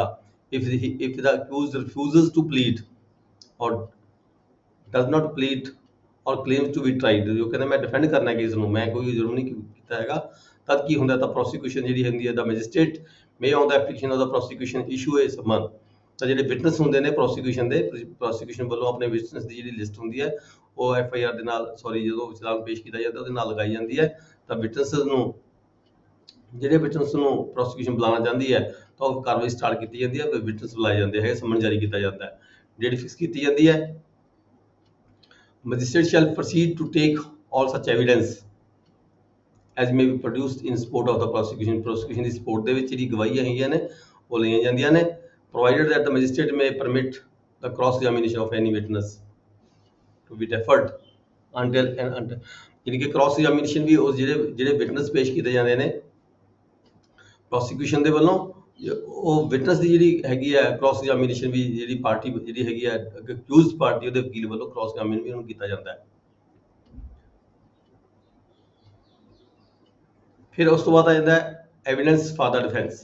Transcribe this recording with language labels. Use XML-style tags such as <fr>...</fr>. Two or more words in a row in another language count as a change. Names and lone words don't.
<en>If the accused refuses to plead or does not plead or claims to be tried,</en> <pa>ਜੋ ਕਹਿੰਦਾ ਮੈਂ ਡਿਫੈਂਡ ਕਰਨਾ ਕੇਸ ਨੂੰ, ਮੈਂ ਕੋਈ ਜੁਰਮ ਨਹੀਂ ਕੀਤਾ ਹੈਗਾ, ਤਦ ਕੀ ਹੁੰਦਾ, ਤਾਂ ਪ੍ਰੋਸੀਕਿਊਸ਼ਨ ਜਿਹੜੀ ਹੁੰਦੀ ਹੈ</pa> <en>the magistrate may on the application of the prosecution issue a summons,</en> <pa>ਤਾਂ ਜਿਹੜੇ ਵਿਟਨਸ ਹੁੰਦੇ ਨੇ ਪ੍ਰੋਸੀਕਿਊਸ਼ਨ ਵੱਲੋਂ ਆਪਣੇ ਵਿਟਨਸ ਦੀ ਜਿਹੜੀ ਲਿਸਟ ਹੁੰਦੀ ਹੈ ਉਹ FIR ਦੇ ਨਾਲ ਜਦੋਂ ਚਲਾਨ ਪੇਸ਼ ਕੀਤਾ ਜਾਂਦਾ ਉਹਦੇ ਨਾਲ ਲਗਾਈ ਜਾਂਦੀ ਹੈ। ਤਾਂ ਜਿਹੜੇ ਵਿਟਨਸ ਨੂੰ ਪ੍ਰੋਸੀਕਿਊਸ਼ਨ ਬੁਲਾਉਣਾ ਚਾਹੁੰਦੀ ਹੈ ਤਾਂ ਉਹ ਕਾਰਵਾਈ ਸਟਾਰਟ ਕੀਤੀ ਜਾਂਦੀ ਹੈ, ਵਿਟਨਸ ਬੁਲਾਏ ਜਾਂਦੇ ਹੈ, ਸਮਨ ਜਾਰੀ ਕੀਤਾ ਜਾਂਦਾ ਹੈ,</pa> <en>date fix</en> <pa>ਕੀਤੀ ਜਾਂਦੀ ਹੈ।</pa> <en>Magistrate shall proceed to take all such evidence as may be produced in support of the prosecution, prosecution ਦੀ support ਦੇ</en> <pa>ਵਿੱਚ ਜਿਹੜੀ ਗਵਾਹੀਆਂ ਹੈਗੀਆਂ ਨੇ ਉਹ ਲਈਆਂ ਜਾਂਦੀਆਂ ਨੇ,</pa> <en>provided that the magistrate may permit the cross examination of any witness to be deferred until</en> <pa>ਯਾਨੀ ਕਿ</pa> <en>cross examination</en> <pa>ਵੀ ਉਸ ਜਿਹੜੇ ਵਿਟਨਸ ਪੇਸ਼ ਕੀਤੇ ਜਾਂਦੇ ਨੇ ਪ੍ਰੋਸੀਕਿਊਸ਼ਨ ਦੇ ਵੱਲੋਂ, ਉਹ ਵਿਟਨਸ ਦੀ ਜਿਹੜੀ ਹੈਗੀ ਹੈ</pa> <en>cross examination</en> <pa>ਵੀ ਜਿਹੜੀ ਪਾਰਟੀ ਜਿਹੜੀ ਹੈਗੀ ਹੈ</pa> <en>accused party</en> <pa>ਉਹਦੇ ਵਕੀਲ ਵੱਲੋਂ</pa> <en>cross examine</en> <pa>ਵੀ ਉਹਨੂੰ ਕੀਤਾ ਜਾਂਦਾ ਹੈ। ਫਿਰ ਉਸ ਤੋਂ ਬਾਅਦ ਆ ਜਾਂਦਾ ਹੈ</pa> <en>evidence for the defence.</en>